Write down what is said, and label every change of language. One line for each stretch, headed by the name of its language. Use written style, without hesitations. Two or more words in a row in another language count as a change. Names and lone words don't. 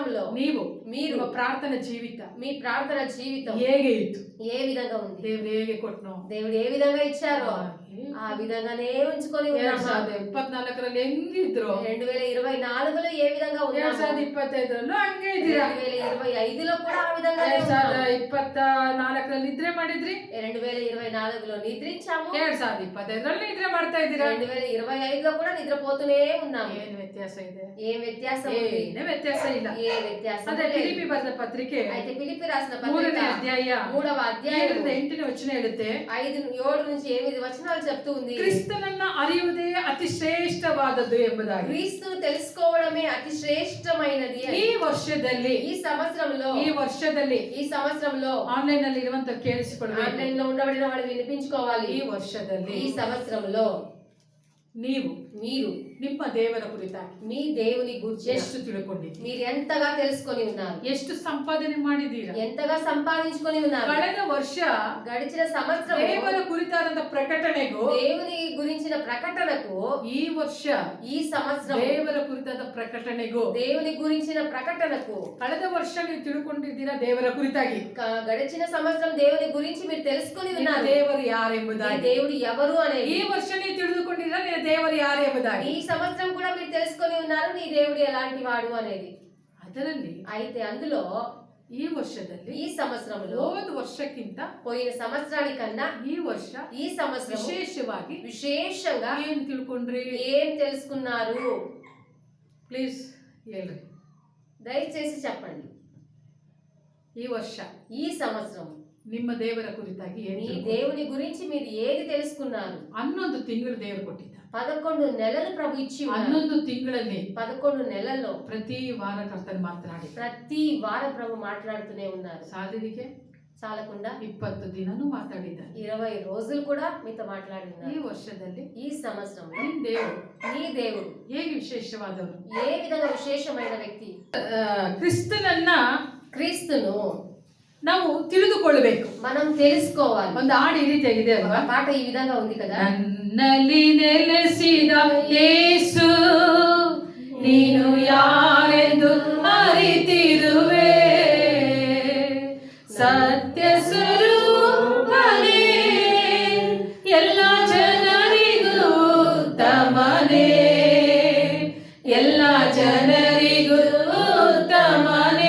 Kannada: ನೀವು
Telugu: మీరు
Kannada: ಪ್ರಾರ್ಥನಾ ಜೀವಿತ
Telugu: మీ ప్రార్థన జీవితం
Kannada: ಹೇಗೆ ಇತ್ತು,
Telugu: ఏ విధంగా ఉంది,
Kannada: దేవుడు ಹೇಗೆ ಕೊಟ್ಟನೋ,
Telugu: దేవుడు ఏ విధంగా ఇచ్చారో ఆ విధంగానే ఉంచుకొని ఉన్నామా?
Kannada: 2024ರಲ್ಲಿ ಹೆಂಗಿದ್ರು
Telugu: 2024లో ఏ విధంగా ఉన్నామో
Kannada: 2025ರಲ್ಲೂ ಹಂಗೆ ಇದ್ದೀರಾ.
Telugu: 2025లో కూడా ఆ విధంగా
Kannada: 2024ರಲ್ಲಿ ನಿದ್ರೆ ಮಾಡಿದ್ರಿ,
Telugu: 2024లో నిద్రించాము,
Kannada: 2025ರಲ್ಲಿ ನಿದ್ರೆ ಮಾಡ್ತಾ ಇದ್ದೀರಾ.
Telugu: 2025లో కూడా నిద్రపోతూనే ఉన్నాము.
Kannada: ಏನು ವ್ಯತ್ಯಾಸ ಇದೆ?
Telugu: ఏం వ్యత్యాసం ఉంది?
Kannada: ಏನು ವ್ಯತ್ಯಾಸ ಇಲ್ಲ.
Telugu: ఏ వ్యత్యాసం
Kannada: ಅದೇ
Telugu: లేదు.
Kannada: ಫಿಲಿಪ್ಪಿ ಬರೆದ ಪತ್ರಿಕೆ
Telugu: అయితే ఫిలిప్పీ రాసిన
Kannada: 3ನೇ
Telugu: పత్రిక
Kannada: ಅಧ್ಯಾಯ
Telugu: 3వ అధ్యాయం
Kannada: 7-8 ವಚನ ಹೇಳುತ್ತೆ,
Telugu: 7 నుంచి 8 వచనాలు చెప్తూ ఉంది.
Kannada: ಕ್ರಿಸ್ತನನ್ನ ಅರಿಯುವುದೇ ಅತಿ ಶ್ರೇಷ್ಠವಾದದ್ದು ಎಂಬುದಾಗಿ.
Telugu: క్రీస్తును తెలుసుకోవడమే అతి శ్రేష్టమైనది అని.
Kannada: ಈ ವರ್ಷದಲ್ಲಿ
Telugu: ఈ సంవత్సరంలో
Kannada: ಆನ್ಲೈನ್ ನಲ್ಲಿ ಇರುವಂತ ಕೇಳಿಸಿಕೊಳ್ಳಬೇಕು.
Telugu: ఆన్లైన్ లో ఉండబడిన వాళ్ళు వినిపించుకోవాలి.
Kannada: ಈ ವರ್ಷದಲ್ಲಿ
Telugu: ఈ సంవత్సరంలో
Kannada: మీరు ನಿಮ್ಮ ದೇವರ ಕುರಿತಾಗಿ
Telugu: మీ దేవుని గురించి
Kannada: ಎಷ್ಟು ತಿಳ್ಕೊಂಡಿದ್ದೀರಿ,
Telugu: మీరు ఎంతగా తెలుసుకొని ఉన్నారు,
Kannada: ಎಷ್ಟು ಸಂಪಾದನೆ ಮಾಡಿದ್ದೀರಾ,
Telugu: ఎంతగా సంపాదించుకొని ఉన్నారు.
Kannada: ಕಳೆದ ವರ್ಷ
Telugu: గడిచిన సంవత్సరం
Kannada: ದೇವರ ಕುರಿತಾದಂತ ಪ್ರಕಟಣೆಗೂ
Telugu: దేవుని గురించిన ప్రకటనకు,
Kannada: ಈ ವರ್ಷ
Telugu: ఈ సంవత్సరం
Kannada: ದೇವರ ಕುರಿತಾದ ಪ್ರಕಟಣೆಗೂ
Telugu: దేవుని గురించిన ప్రకటనకు,
Kannada: ಕಳೆದ ವರ್ಷ ನೀವು ತಿಳ್ಕೊಂಡಿದ್ದೀರಾ ದೇವರ ಕುರಿತಾಗಿ,
Telugu: గడిచిన సంవత్సరం దేవుని గురించి మీరు తెలుసుకొని ఉన్నారు.
Kannada: ದೇವರು ಯಾರೆಂಬುದಾಗಿ,
Telugu: దేవుడు ఎవరు అనేది
Kannada: ಈ ವರ್ಷ ನೀವು ತಿಳಿದುಕೊಂಡಿದ್ದೀರಾ ದೇವರು ಯಾರೆಂಬುದಾಗಿ.
Telugu: ఈ సంవత్సరం కూడా మీరు తెలుసుకొని ఉన్నారు నీ దేవుడు ఎలాంటి వాడు అనేది.
Kannada: ಅದರಲ್ಲಿ
Telugu: అయితే అందులో
Kannada: ಈ ವರ್ಷದಲ್ಲಿ
Telugu: ఈ సంవత్సరంలో
Kannada: ಹೋದ ವರ್ಷಕ್ಕಿಂತ
Telugu: పోయిన సంవత్సరానికన్నా
Kannada: ಈ ವರ್ಷ
Telugu: ఈ సంవత్సరం విశేషంగా
Kannada: ಏನ್ ತಿಳ್ಕೊಂಡ್ರಿ,
Telugu: ఏం తెలుసుకున్నారు?
Kannada: ಪ್ಲೀಸ್ ಹೇಳ್ರಿ,
Telugu: దయచేసి చెప్పండి.
Kannada: ಈ ವರ್ಷ
Telugu: ఈ సంవత్సరం
Kannada: ನಿಮ್ಮ ದೇವರ ಕುರಿತಾಗಿ
Telugu: మీ దేవుని గురించి మీరు ఏది తెలుసుకున్నారు?
Kannada: 11 ತಿಂಗಳು ದೇವರು ಕೊಟ್ಟಿದ್ದ.
Telugu: 11 నెలలు ప్రభు ఇచ్చి
Kannada: 11 ತಿಂಗಳಲ್ಲಿ
Telugu: 11 నెలల్లో
Kannada: ಪ್ರತಿ ವಾರ ಕರ್ತನು ಮಾತನಾಡಿ,
Telugu: ప్రతి వారం ప్రభు మాట్లాడుతూనే ఉన్నారు.
Kannada: ಸಾಧ್ಯಕ್ಕೆ
Telugu: చాలకుండా
Kannada: 20 ದಿನನೂ ಮಾತಾಡಿದ್ದಾರೆ,
Telugu: 20 రోజులు కూడా మీతో మాట్లాడి ఉన్నారు.
Kannada: ಈ ವರ್ಷದಲ್ಲಿ
Telugu: ఈ సంవత్సరంలో నీ దేవుడు
Kannada: ಹೇಗೆ ವಿಶೇಷವಾದವರು,
Telugu: ఏ విధంగా విశేషమైన వ్యక్తి?
Kannada: ಕ್ರಿಸ್ತನು ನಾವು ತಿಳಿದುಕೊಳ್ಳಬೇಕು,
Telugu: మనం తెలుసుకోవాలి.
Kannada: ಒಂದು ಹಾಡು ಈ ರೀತಿಯಾಗಿದೆ ಅಲ್ವಾ?
Telugu: పాట ఈ విధంగా ఉంది కదా,
Kannada: ನನ್ನಲ್ಲಿ ನೆಲೆಸಿದ ಯೇಸು ನೀನು ಯಾರೆಂದು ಅರಿತಿರುವೆ, ಸತ್ಯ ಸ್ವರೂಪನೇ ಎಲ್ಲ ಜನರಿಗೂ ಉತ್ತಮನೇ, ಎಲ್ಲ ಜನರಿಗೂ ಉತ್ತಮನೇ.